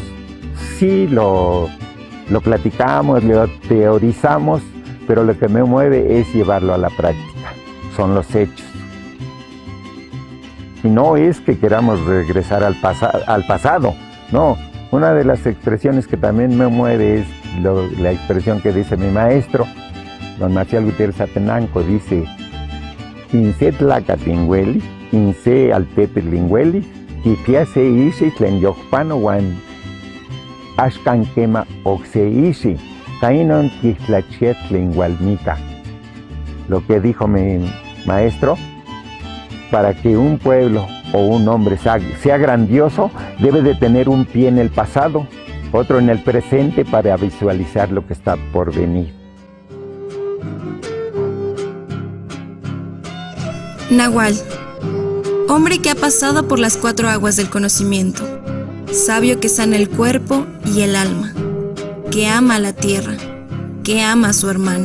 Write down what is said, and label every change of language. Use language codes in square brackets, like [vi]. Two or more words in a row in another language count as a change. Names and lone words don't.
[es] Sí lo platicamos, lo teorizamos, pero lo que me mueve es llevarlo a la práctica, son los hechos. Y no es que queramos regresar al pasado, no. Una de las expresiones que también me mueve es la expresión que dice mi maestro, don Marcial Gutiérrez Atenanco, dice: [nah] Inse tlacatingueli, inse altepelingueli, kipiase ishi tlen yojpano wan ashkan kema oxe ishi, Kainon Tixtlachietl Hualmita. [es] Lo que dijo mi maestro, para que un pueblo o un hombre sea grandioso, debe de tener un pie en el pasado, otro en el presente para visualizar lo que está por venir. Nahual, hombre que ha pasado por las 4 aguas del conocimiento, sabio que sana el cuerpo y el alma, que ama a la tierra, que ama a su hermano.